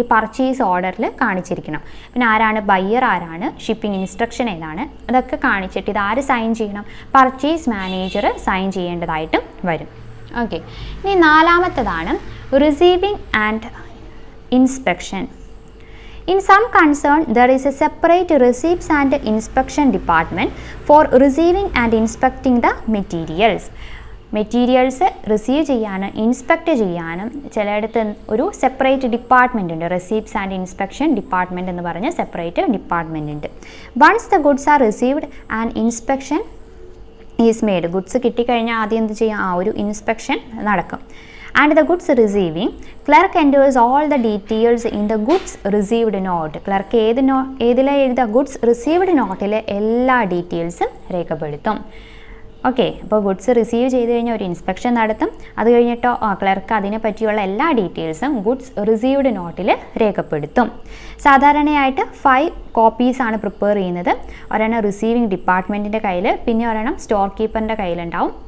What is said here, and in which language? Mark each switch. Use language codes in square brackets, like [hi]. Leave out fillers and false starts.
[ml] ഈ പർച്ചേസ് ഓർഡറിൽ കാണിച്ചിരിക്കണം. പിന്നെ ആരാണ് ബയ്യർ, ആരാണ്, ഷിപ്പിംഗ് ഇൻസ്ട്രക്ഷൻ ഏതാണ്, അതൊക്കെ കാണിച്ചിട്ട് ഇത് ആര് സൈൻ ചെയ്യണം? പർച്ചേസ് മാനേജർ സൈൻ ചെയ്യേണ്ടതായിട്ടും വരും. ഓക്കെ, ഇനി നാലാമത്തതാണ് receiving and inspection. [en] In some concern, there is a separate receipts and inspection department for receiving and inspecting the materials. [ml] Materials receive ചെയ്യാനും ഇൻസ്പെക്റ്റ് ചെയ്യാനും ചിലയിടത്ത് ഒരു സെപ്പറേറ്റ് ഡിപ്പാർട്ട്മെൻ്റ് ഉണ്ട്. റെസീപ്റ്റ്സ് ആൻഡ് ഇൻസ്പെക്ഷൻ ഡിപ്പാർട്ട്മെൻറ്റ് എന്ന് പറഞ്ഞ separate department ഉണ്ട്. [en] Once the goods are received and inspection is made. [ml] Goods കിട്ടിക്കഴിഞ്ഞാൽ ആദ്യം എന്ത് ചെയ്യും? ഒരു ഇൻസ്പെക്ഷൻ നടക്കും. [en] And the goods receiving clerk enters all the details in the goods received note. [ml] Clerk ഏതിലെ എഴുതുക? ഗുഡ്സ് റിസീവ്ഡ് നോട്ടിലെ എല്ലാ ഡീറ്റെയിൽസും രേഖപ്പെടുത്തും. ഓക്കെ, അപ്പോൾ ഗുഡ്സ് റിസീവ് ചെയ്ത് കഴിഞ്ഞാൽ ഒരു ഇൻസ്പെക്ഷൻ നടത്തും. അത് കഴിഞ്ഞിട്ടോ ക്ലർക്ക് അതിനെ പറ്റിയുള്ള എല്ലാ ഡീറ്റെയിൽസും ഗുഡ്സ് റിസീവ്ഡ് നോട്ടിൽ രേഖപ്പെടുത്തും. സാധാരണയായിട്ട് 5 കോപ്പീസാണ് പ്രിപ്പയർ ചെയ്യുന്നത്. ഒരെണ്ണം റിസീവിംഗ് ഡിപ്പാർട്ട്മെൻറ്റിൻ്റെ കയ്യിൽ, പിന്നെ ഒരെണ്ണം സ്റ്റോർ കീപ്പറിൻ്റെ കയ്യിലുണ്ടാവും.